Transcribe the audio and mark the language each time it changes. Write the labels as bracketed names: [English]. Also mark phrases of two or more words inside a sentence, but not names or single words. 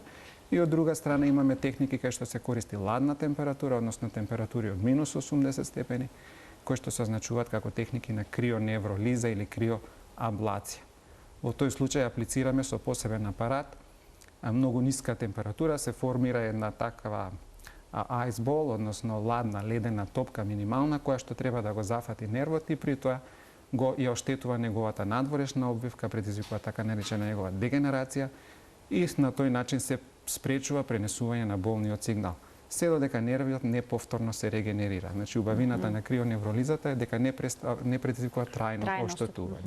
[Macedonian] И од друга страна имаме техники кај што се користи ладна температура, односно температури од минус 80 степени, кои што се означуваат како техники на крионевролиза или криоаблација. Во тој случај аплицираме со посебен апарат, многу ниска температура, се формира една такава [English] ice ball, [Macedonian] односно ладна ледена топка минимална, која што треба да го зафати нервот и при тоа го ја оштетува неговата надворешна обвивка, предизвикува така наречена негова дегенерација и на тој начин се спречува пренесување на болниот сигнал. Се додека нервиот не повторно се регенерира. Значи, убавината на крионевролизата е дека не предизвикува трајно оштетување.